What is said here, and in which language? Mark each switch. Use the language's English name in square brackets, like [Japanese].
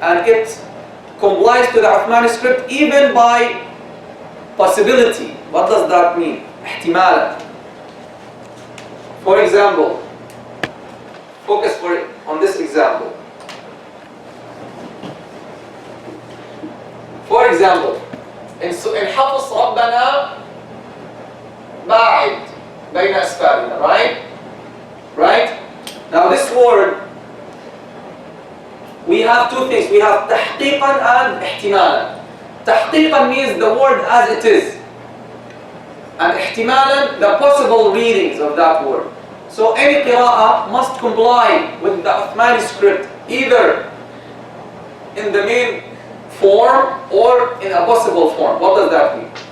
[English] And it complies to the Uthmani script even by possibility. What does that mean? احتمالا. For example, focus on this example. For example, in [Arabic] حفظ ربنا باعد بين أسفارنا, right? [English] Now this word, we have two things. We have تحقيقا and احتمالا. تحقيقا means the word as it is, and احتمالا the possible readings of that word. So any qira'ah must comply with the Uthmani script, either in the main form or in a possible form. What does that mean?